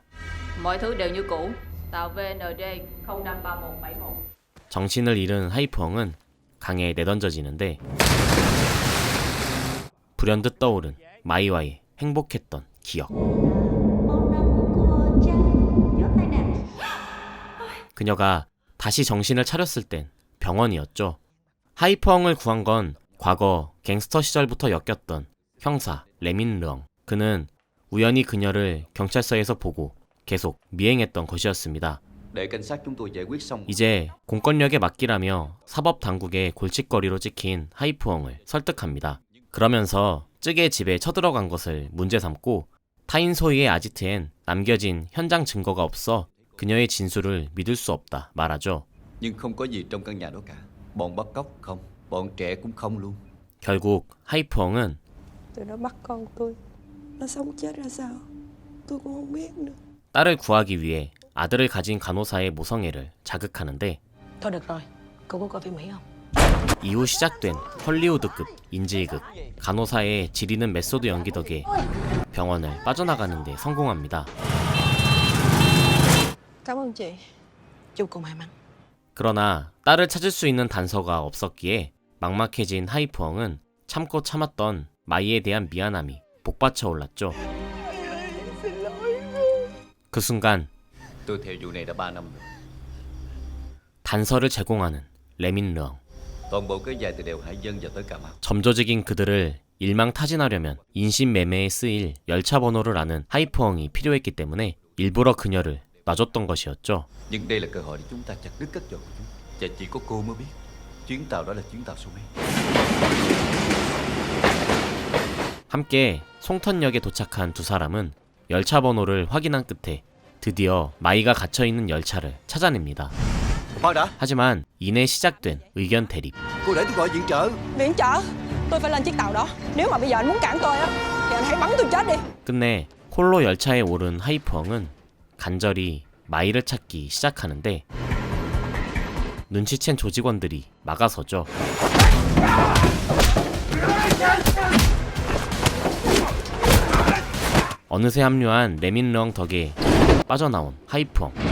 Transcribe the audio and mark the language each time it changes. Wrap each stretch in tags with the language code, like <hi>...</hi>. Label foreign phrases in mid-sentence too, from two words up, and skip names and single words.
<vi>Mọi thứ đều như cũ. Tàu VND 053171.</vi> <ko>정신을 잃은 하이프엉은 강에 내던져지는데 불현듯 떠오른 마이와의 행복했던 기억. 그녀가 다시 정신을 차렸을 땐 병원이었죠. 하이프엉을 구한 건 과거 갱스터 시절부터 엮였던 형사 레민 르엉. 그는 우연히 그녀를 경찰서에서 보고 계속 미행했던 것이었습니다.</ko> <vi>Để cảnh sát chúng tôi giải quyết xong.</vi> <ko>이제 공권력에 맡기라며 사법당국의 골칫거리로 찍힌 하이프엉을 설득합니다. 그러면서 쯔의 집에 쳐들어간 것을 문제 삼고 타인소이의 아지트엔 남겨진 현장 증거가 없어 그녀의 진술을 믿을 수 없다 말하죠.</ko> <vi>Nhưng không có gì trong căn nhà đó cả. Bọn bắt cóc không, bọn trẻ cũng không luôn.</vi> <ko>결국 하이프엉은</ko> <vi>Tụi nó bắt con tôi. Nó sống chết ra sao tôi cũng không biết nữa.</vi> <ko>딸을 구하기 위해 아들을 가진 간호사의 모성애를 자극하는데</ko> <vi>Thôi được rồi, cô có coi phim Mỹ không?</vi> <ko>이후 시작된 헐리우드급 인질극 간호사의 지리는 메소드 연기 덕에 병원을 빠져나가는 데 성공합니다.</ko> <vi>Cảm ơn chị. Chúc cô may mắn.</vi> <ko>그러나 딸을 찾을 수 있는 단서가 없었기에 막막해진 하이프엉은 참고 참았던 마이에 대한 미안함이 복받쳐 올랐죠. 그 순간</ko> <vi>Tôi theo vụ này đã 3 năm rồi.</vi> <ko>단서를 제공하는 레민 르엉.</ko> <vi>Toàn bộ kéo dài từ đèo Hải Vân và tới Cà Mau.</vi> <ko>점조직인 그들을 일망타진하려면 인신매매에 쓰일 열차 번호를 아는 하이프엉이 필요했기 때문에 일부러 그녀를 놔줬던 것이었죠.</ko> <vi>Nhưng đây là cơ hội để chúng ta chặt đứt các dầu của chúng. Và chỉ có cô mới biết chuyến tàu đó là chuyến tàu số mấy.</vi> <ko>함께 송턴역에 도착한 두 사람은 열차 번호를 확인한 끝에 드디어 마이가 갇혀있는 열차를 찾아냅니다.</ko> <vi>Khoan đã,</vi> <ko>하지만 이내 시작된 의견 대립.</ko> <vi>cô để tôi gọi viện trợ. Viện trợ? Tôi phải lên chiếc tàu đó. Nếu mà bây giờ anh muốn cản tôi á thì anh hãy bắn tôi chết đi.</vi> <ko>끝내 홀로 열차에 오른 하이프엉은 간절히 마이를 찾기 시작하는데 눈치챈 조직원들이 막아서죠. 어느새 합류한 레민르엉 덕에 빠져나온 하이펑.</ko>